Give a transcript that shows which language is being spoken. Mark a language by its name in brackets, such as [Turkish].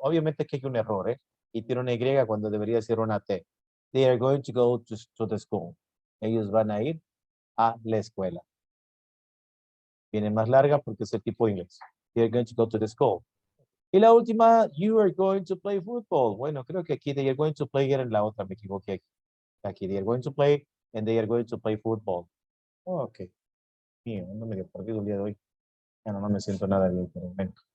[Spanish] Obviamente que hay un error, ¿eh? Y tiene una Y cuando debería ser una T. [English] They are going to go to the school. [Spanish] Ellos van a ir a la escuela. Viene más larga porque es el tipo de inglés. [English] They are going to go to the school. [Spanish] Y la última, [English] you are going to play football. [Spanish] Bueno, creo que aquí [English] they are going to play [Spanish] era en la otra, me equivoqué aquí. Aquí [English] they are going to play and they are going to play football. [Spanish] Oh, ok. Bien, no me dio perdido el día de hoy. Bueno, no me siento nada bien, pero bueno.